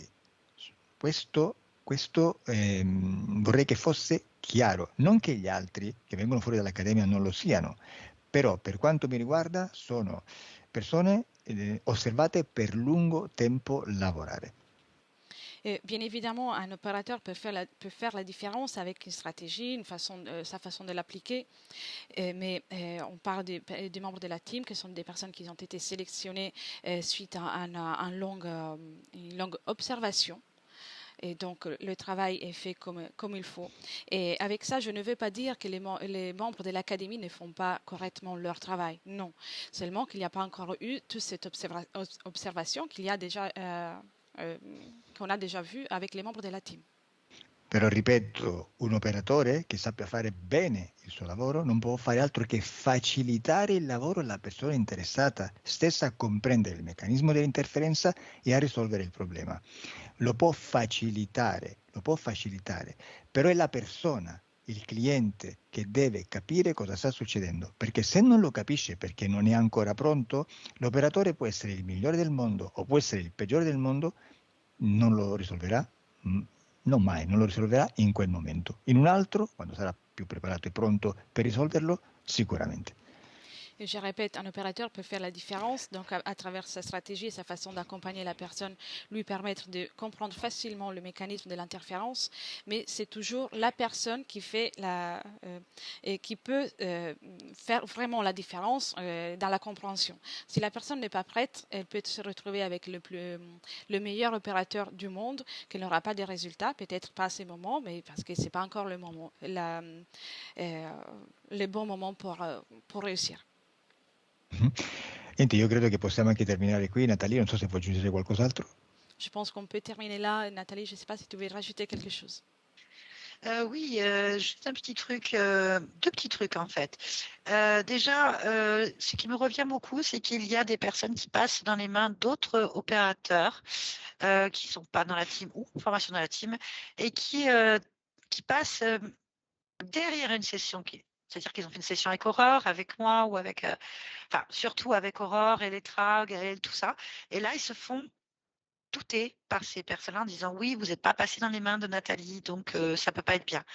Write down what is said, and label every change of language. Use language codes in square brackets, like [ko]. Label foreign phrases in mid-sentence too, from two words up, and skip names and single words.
[it] Questo vorrei che fosse chiaro, non che gli altri che vengono fuori dall'Accademia non lo siano, però per quanto mi riguarda sono persone osservate per lungo tempo lavorare. [fr] Et bien évidemment, un opérateur peut faire la différence avec une stratégie, sa façon de l'appliquer. Mais on parle des membres de la team, qui sont des personnes qui ont été sélectionnées suite à une longue observation. Et donc, le travail est fait comme il faut. Et avec ça, je ne veux pas dire que les membres de l'Académie ne font pas correctement leur travail. Non. Seulement qu'il n'y a pas encore eu toute cette observation qu'on a déjà vu avec les membres della team. [it] Però ripeto, un operatore che sappia fare bene il suo lavoro non può fare altro che facilitare il lavoro alla persona interessata stessa a comprendere il meccanismo dell'interferenza e a risolvere il problema. Lo può facilitare, però è la persona, il cliente, che deve capire cosa sta succedendo, perché se non lo capisce perché non è ancora pronto, l'operatore può essere il migliore del mondo o può essere il peggiore del mondo, non lo risolverà. Non mai, non lo risolverà in quel momento. In un altro, quando sarà più preparato e pronto per risolverlo, sicuramente. [fr] Et je répète, un opérateur peut faire la différence, donc à travers sa stratégie et sa façon d'accompagner la personne, lui permettre de comprendre facilement le mécanisme de l'interférence, mais c'est toujours la personne qui fait et qui peut faire vraiment la différence dans la compréhension. Si la personne n'est pas prête, elle peut se retrouver avec le meilleur opérateur du monde, qui n'aura pas de résultats, peut-être pas à ce moment, mais parce que c'est pas encore le moment, le bon moment pour réussir. [it] Niente, io credo che possiamo anche terminare qui. Nathalie, non so se vuoi aggiungere qualcos'altro. [fr] Je pense qu'on peut terminer là. Nathalie, je ne sais pas si tu veux rajouter quelque chose. Oui, juste un petit truc, 2 petits trucs en fait. Déjà, ce qui me revient beaucoup, c'est qu'il y a des personnes qui passent dans les mains d'autres opérateurs, qui sont pas dans la team ou en formation dans la team et qui passent, derrière une session c'est-à-dire qu'ils ont fait une session avec Aurore, avec moi ou avec, enfin surtout avec Aurore, Elettra, Gaëlle, tout ça et là, ils se font douter par ces personnes-là en disant: «Oui, vous n'êtes pas passé dans les mains de Nathalie, donc ça peut pas être bien».